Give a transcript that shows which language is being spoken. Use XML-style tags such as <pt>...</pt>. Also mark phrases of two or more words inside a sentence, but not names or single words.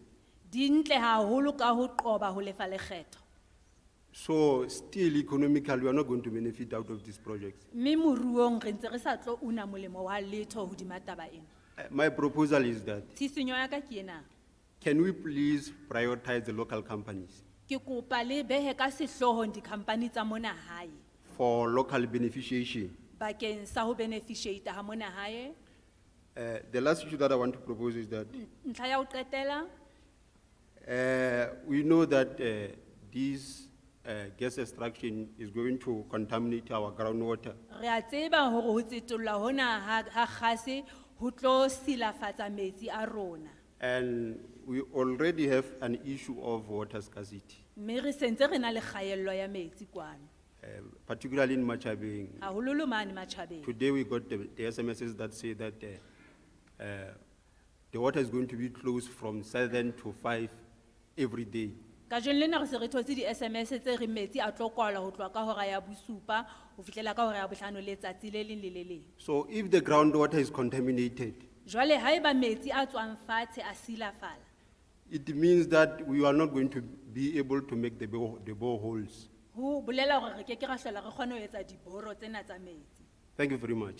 <st>di ntle haholo ka ho qoba ho lefa lekgetho.</st> <en>So still economically, we are not going to benefit out of these projects.</en> <st>Mme moruong re ntse re sa tlo una molemo wa letho hodima taba ena.</st> <en>My proposal is that,</en> <st>Tshisinyo ya ka ke ena.</st> <en>can we please prioritize the local companies</en> <st>Ke kopa le behe ka sehlohong di-company tsa mona hae</st> <en>for local beneficiation?</en> <st>bakeng sa ho beneficiate ha mona hae.</st> <en>The last issue that I want to propose is that</en> <st>Ntlha ya ho qetela,</st> <en>we know that this gas extraction is going to contaminate our groundwater.</en> <st>re a tseba hore ho tsetolla hona ha kgase ho tlo silafatsa metsi a rona.</st> <en>And we already have an issue of water scarcity,</en> <st>Mme re sentse re na le kgaello ya metsi kwano,</st> <en>particularly in Machabeng.</en> <st>haholoholo mane Matjhabeng.</st> <en>Today we got the SMSs that say that the water is going to be closed from 7 to 5 every day.</en> <st>Kajeno lena re se re thotse di-SMS tse re metsi a tlo kwalwa ho tloha ka hora ya bosupa ho fihlela ka hora ya bohlano letsatsi le leng le le leng.</st> <en>So if the groundwater is contaminated,</en> <st>Jwale haeba metsi a tswang fatshe a silafala,</st> <en>it means that we are not going to be able to make the boreholes.</en> <st>ho bolela hore re ke ra hlola re kgone ho etsa diboro tsena tsa metsi.</st> <en>Thank you very much.</en>